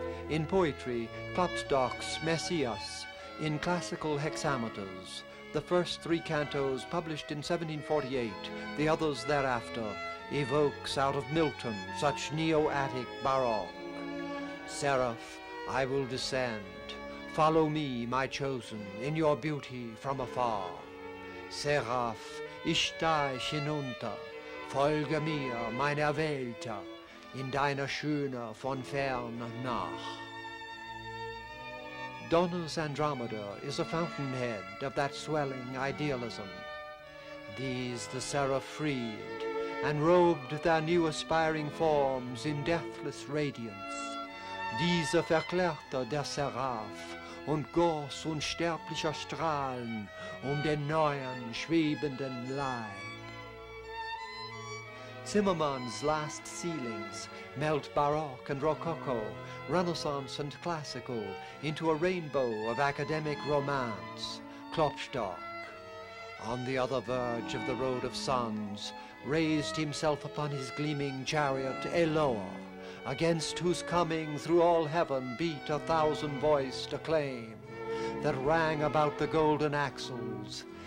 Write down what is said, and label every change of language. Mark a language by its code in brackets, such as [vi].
[en] In poetry, Klopstock's Messias, in classical hexameters, the first three cantos, published in 1748, the others thereafter, evokes out of Milton such neo-Attic Baroque. Seraph, I will descend. Follow me, my chosen, in your beauty from afar. [de] Seraph, ich steig hinunter. Folge mir, mein Erwählter, in deiner Schöne von fern nach. [en] Donner's Andromeda is a fountainhead of that swelling idealism. These the seraph freed, and robed their new aspiring forms in deathless radiance. [de] Diese verklärte der Seraph und goss unsterblicher Strahlen den neuen schwebenden Leib. [en] Zimmermann's last ceilings melt Baroque and Rococo, Renaissance and classical, into a rainbow of academic romance. Klopstock, on the other verge of the road of suns, raised himself upon his gleaming chariot Eloa, against whose coming through all heaven beat 1,000-voiced acclaim that rang about the golden axles.